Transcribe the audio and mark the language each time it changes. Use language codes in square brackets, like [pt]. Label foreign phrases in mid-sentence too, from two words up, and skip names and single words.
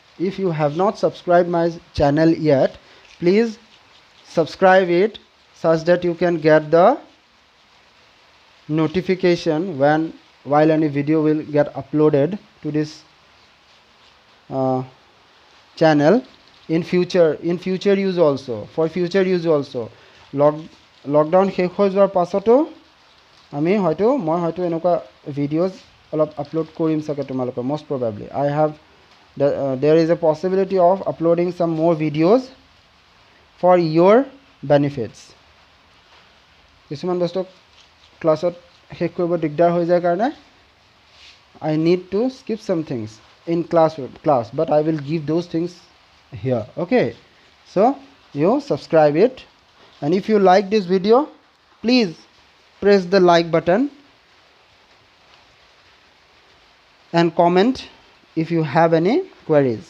[en] my channel yet, please subscribe it such that you can get the notification while any video will get uploaded to this channel in future use also, for future use also. [as] Lockdown শেষ হৈ যোৱাৰ পাছতো আমি হয়তো এনেকুৱা ভিডিওজ অলপ আপলোড কৰিম চাগে তোমালোকৰ, [en] most probably I have there is a possibility of uploading some more videos for your benefits. [as] কিছুমান বস্তু ক্লাছত শেষ কৰিব দিগদাৰ হৈ যায় কাৰণে [en] I need to skip some things in class, but I will give those things here. Okay, so you subscribe it, and if you like this video, please press the like button and comment if you have any queries.